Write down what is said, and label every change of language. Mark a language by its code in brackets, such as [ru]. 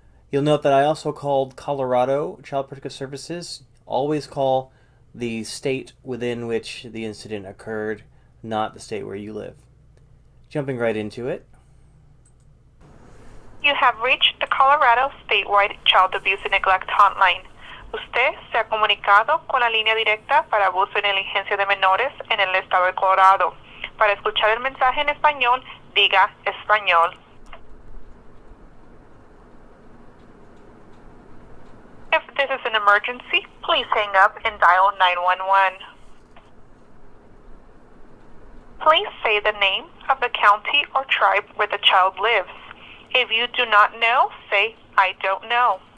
[en] You'll note that I also called Colorado Child Protective Services. Always call the state within which the incident occurred, not the state where you live. Jumping right into it. You have reached the Colorado Statewide Child Abuse and Neglect Hotline. [es] Usted se ha comunicado con la línea directa para abuso y negligencia de menores en el estado de Colorado. Para escuchar el mensaje en español, diga español. [en] If this is an emergency, please hang up and dial 911. Please say the name of the county or tribe where the child lives. If you do not know, say, I don't know.